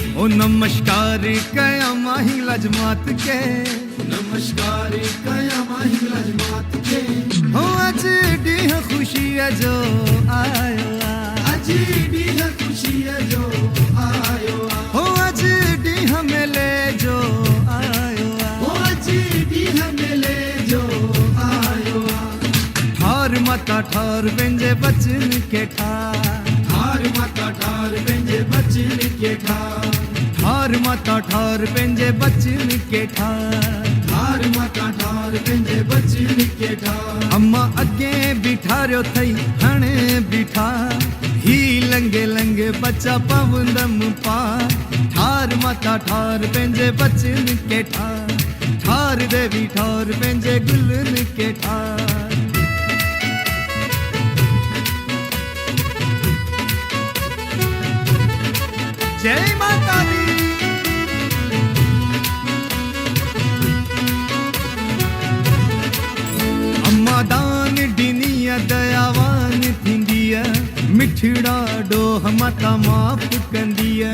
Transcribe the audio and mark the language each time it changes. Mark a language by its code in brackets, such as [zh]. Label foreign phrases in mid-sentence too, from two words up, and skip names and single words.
[sd] ओ नमस्कार कया महिलाज मात के नमस्कार कया महिलाज मात के हो अज ॾींहुं ख़ुशीअ जो आयो आ अजी ॾींहुं ख़ुशीअ जो आयो आ हो अज ॾींहुं मेले जो आयो आ ओ अजी ॾींहुं मेले जो आयो आ ठार माता ठार पंहिंजे बचन के ठार ठार माता ठार पंहिंजे बचन के ठार ठार माता ठार पंहिंजे बचन के ठार ठार माता ठार पंहिंजे बचन के ठार अम्मा अॻे बीठारियो अथई हाणे बीठा ही लंगे लंगे बच्चा पवंदम पार ठार माता ठार पंहिंजे बचन के ठार ठार देवी ठार पंहिंजे गुलन के ठार [pa] ਜੈ ਮਾਤਾ ਦੀ [sd] अम्मा दान ॾिनी दयावान थींदी मिठड़ा ॾोह माता माफ़ कंदी